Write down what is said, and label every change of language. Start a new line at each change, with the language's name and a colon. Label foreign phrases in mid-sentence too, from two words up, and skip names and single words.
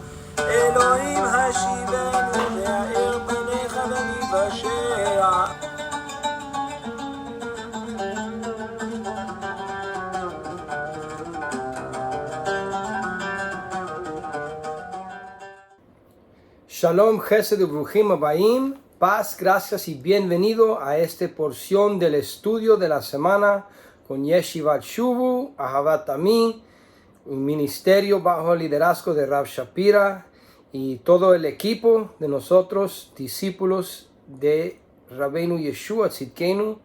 Hebrew: אלוהים השיבנו והאר פניך וניוושע. שלום חסד וברוכים הבאים,
Spanish: paz, gracias y bienvenido a esta porción del estudio de la semana con Yeshivat Shuvu, Ahavat Ami, un ministerio bajo el liderazgo de Rav Shapira y todo el equipo de nosotros, discípulos de Rabbeinu Yeshua Tzidkenu.